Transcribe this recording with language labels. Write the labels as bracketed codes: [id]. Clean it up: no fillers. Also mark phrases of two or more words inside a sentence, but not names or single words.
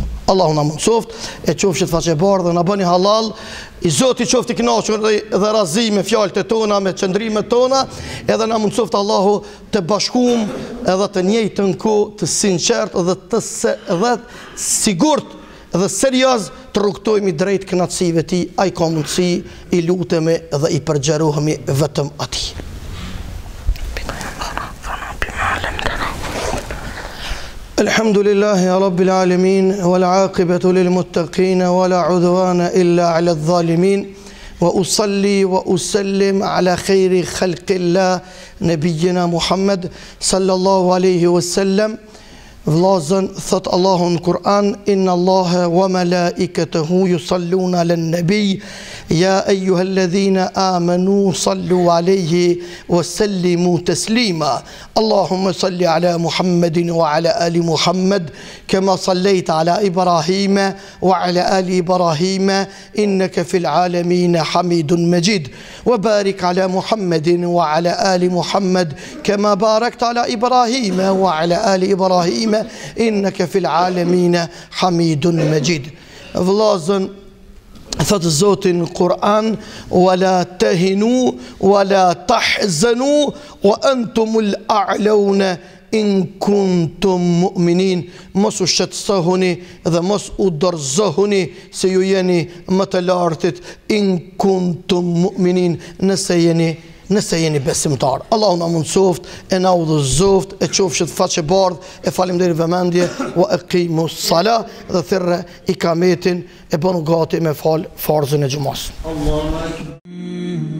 [sq] Allahu na mundsoft, e qofshit faqebar dhe na bëni halal, i Zoti qofti i kënaqur dhe razi me fjalët e tona, me qëndrimet tona, edhe na mundsoft Allahu të bashkuam edhe të njëjtën kohë të sinqert dhe të sigurt dhe serioz të rrugtojmë drejt kënaqësive ti, ai ka mundësi, i lutemi dhe i përgjerohemi vetëm atij. [ar] الحمد لله رب العالمين والعاقبة للمتقين ولا عدوان إلا على الظالمين وأصلي وأسلم على خير خلق الله نبينا محمد صلى الله عليه وسلم. [sq] Vllazën thot Allahu në Kur'an, [ar] إن الله وملائكته يصلون على النبي يا أيها الذين آمنوا صلوا عليه وسلموا تسليما. اللهم صل على محمد وعلى آل محمد كما صليت على إبراهيم وعلى آل إبراهيم إنك في العالمين حميد مجيد. وبارك على محمد وعلى آل محمد كما باركت على إبراهيم وعلى آل إبراهيم إنك في العالمين حميد مجيد. [sq] Vllazën Thotë Zoti në Kur'an: [ar] "ولا تهنوا ولا تحزنوا وأنتم الأعلون إن كنتم مؤمنين." [sq] Mos u shqetësohuni dhe mos u dorëzohuni se ju jeni më të lartit, [ar] إن كنتم مؤمنين, [sq] nëse jeni besimtar. Allahu na mundsoft e na udhëzoft e qofshit faqe bardh e faleminderit vëmendje [ar] وأقيموا الصلاة [sq] dhe thirrë ikametin e bënu gati me fal farzën e xhumas.